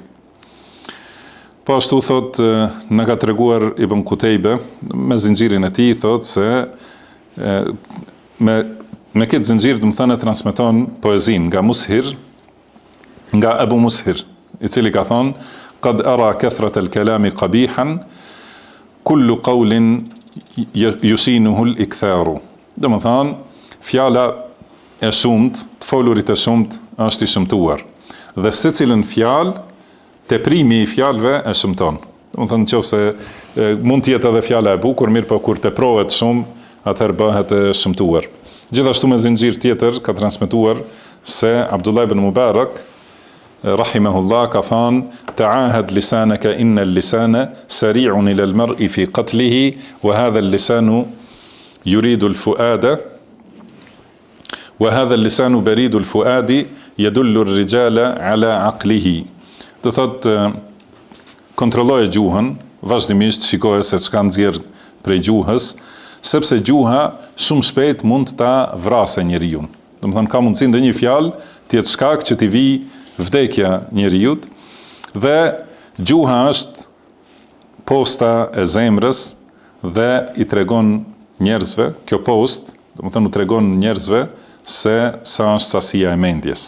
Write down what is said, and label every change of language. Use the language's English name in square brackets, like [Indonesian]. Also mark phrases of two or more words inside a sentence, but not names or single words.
[Albanian] Po ashtu thot, na ka treguar Ibn Qutejbe me zinxhirin e tij, thot se me këtë zinxhir domethënë transmeton poezin nga Mushir, nga Abu Mushir, i cili ka thonë: [Arabic] "قد أرى كثرة الكلام قبيحا، كل قول يشينه الإكثار." [Albanian] Domethënë, fjala e shumt, të folurit e shumt është i shëmtuar. Dhe secilën fjalë, teprimi i fjalëve e shëmton. Domethënë nëse mund të jetë edhe fjala e bukur, mirë po kur teprohet shumë, atëherë bëhet e shëmtuar. Gjithashtu me zinxhir tjetër ka transmetuar se Abdullah ibn Mubarak rahimahullah ka thënë: [Arabic] "تعاهد لسانك إن اللسان سريع إلى المرء في قتله وهذا اللسان يريد الفؤاد وهذا اللسان بريد الفؤاد يدل الرجال على عقله." [Albanian] Do thot, kontrolloje gjuhën, vazhdimisht shikoje se çka nxjerr prej gjuhës, sepse gjuha shumë shpejt mund ta vrasë njeriu. Domethënë ka mundësi ndonjë fjalë të jetë shkak që t'i vijë vdekja njeriu, dhe gjuha është posta e zemrës dhe i tregon njerëzve, kjo post, domethënë u tregon njerëzve se sa është sasia e mendjes.